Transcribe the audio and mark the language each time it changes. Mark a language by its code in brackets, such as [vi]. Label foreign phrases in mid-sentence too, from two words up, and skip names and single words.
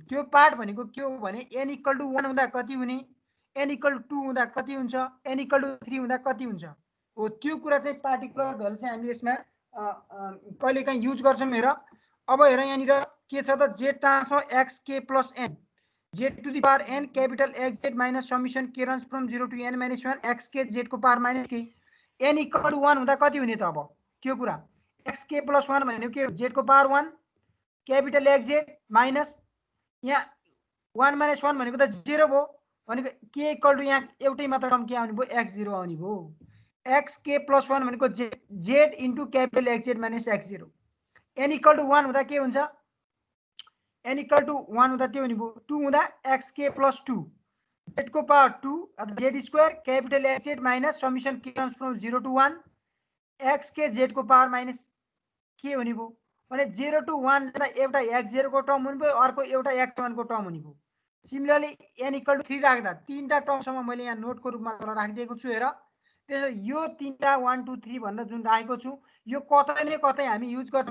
[ne] त्यो पार्ट भनेको के हो भने [en] n equal to 1 [ne] हुँदा कति हुने, [en] n equal to 2 [ne] हुँदा कति हुन्छ, [en] n equal to 3 [ne] हुँदा कति हुन्छ हो। त्यो कुरा चाहिँ [en] particular value [ne] चाहिँ हामीले यसमा कहिलेकाहीँ युज गर्छौँ। हेर अब हेर यहाँनिर के छ त, [en] z transform x k plus n z to the power n capital X z minus summation k runs from 0 to n - 1 x k z को power minus k n equal to 1 [ne] हुँदा कति हुने त। अब त्यो कुरा [en] x k plus 1 [ne] भनेको के, जेड को [en] power 1 capital X z minus [ne] यहाँ 1 - 1 भनेको त 0 भयो, भनेको के [en] equal to [ne] यहाँ एउटै मात्र टर्म के आउने भयो, एक्स 0 आउने भयो। [en] x k plus 1 भनेको z into capital X z minus x 0। n equal to 1 [ne] हुँदा के हुन्छ, [en] n equal to 1 [ne] हुँदा त्यो हुने भयो 2 हुँदा [en] x k plus 2 z को power 2 z square capital X z minus summation k runs from 0 to 1 x k z को power minus k [ne] हुने भयो भने 0 to 1 जाँदा एउटा एक्स 0 को टर्म हुने भयो, अर्को एउटा एक्स 1 को टर्म हुने भयो। [en] similarly n equal to 3 [ne] राख्दा तीनटा टर्मसम्म मैले यहाँ नोटको रूपमा राखिदिएको छु। हेर त्यसो यो तीनटा 1 2 3 भनेर जुन राखेको छु यो कतै न कतै हामी युज गर्छौँ।